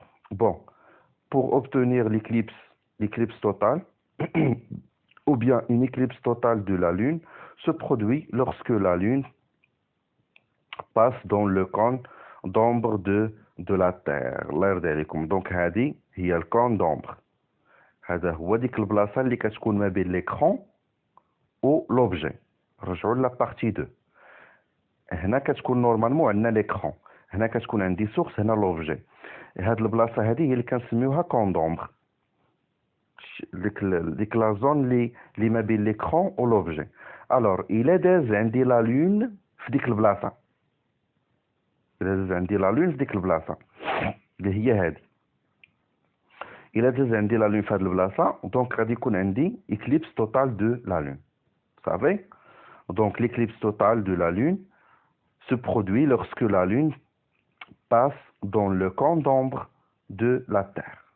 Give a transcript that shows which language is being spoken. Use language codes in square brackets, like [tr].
[fr] Bon, pour obtenir l'éclipse totale ou bien une éclipse totale de la Lune se produit lorsque la Lune passe dans le cône d'ombre de la Terre. Donc [ar] هذه هي الكون دومبر. هذا هو ديك البلاصه اللي كتكون ما بين ليكرون و لوبجي. رجعوا لا بارتي 2. هنا كتكون نورمالمون عندنا ليكرون، هنا كتكون عندي سورس، هنا لوبجي. هاد البلاصه هذه هي اللي كنسميوها كون دومبر. ديك لا زون اللي ما بين ليكرون و لوبجي. الوغ الا داز عندي لا لون في ديك البلاصه، الا داز عندي لا لون في ديك البلاصه اللي هي هذه، الا داز عندي لا لون في هاد البلاصه، دونك غادي يكون عندي [fr] éclipse totale de la lune. [ar] صافي. [fr] Donc l'éclipse totale de la lune se produit lorsque la lune passe dans le camp d'ombre de la Terre.